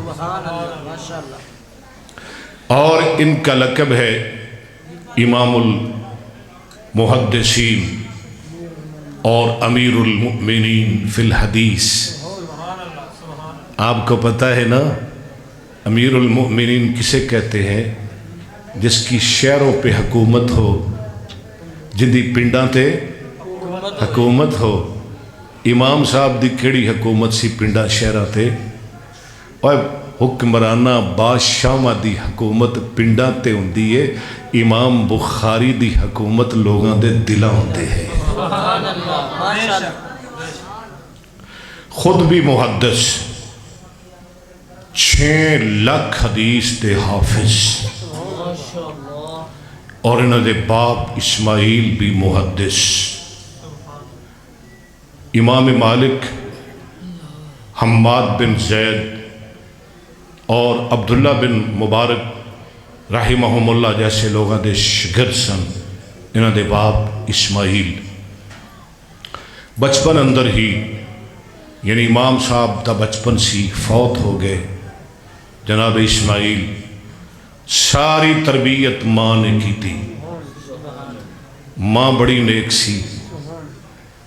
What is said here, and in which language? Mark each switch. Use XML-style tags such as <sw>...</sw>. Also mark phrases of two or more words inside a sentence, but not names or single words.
<ur>اور ان کا لقب ہے امام المحدثین اور امیر المؤمنین فی الحدیث۔ آپ کو پتہ ہے نا امیر المؤمنین کسے کہتے ہیں؟ جس کی شہروں پہ حکومت ہو،</ur> <pa>جندی پنڈاں تے حکومت ہو۔ امام صاحب دی کیڑی حکومت سی پنڈا شہرہ تے؟ اور حکمرانہ بادشاہاں دی حکومت پنڈاں تے ہوندی ہے، امام بخاری دی حکومت لوگاں دے دلاں ہوندے ہے۔ خود بھی محدث، 6 لاکھ حدیث دے حافظ، اور انہوں دے باپ اسماعیل بھی محدث۔ امام مالک، حماد بن زید اور عبداللہ بن مبارک رحمہم اللہ جیسے لوگاں دے شگرد سن، انہوں دے باپ اسماعیل۔ بچپن اندر ہی، یعنی امام صاحب دا بچپن سی، فوت ہو گئے جناب اسماعیل۔ ساری تربیت ماں نے کی تھی، ماں بڑی نیک سی۔</pa>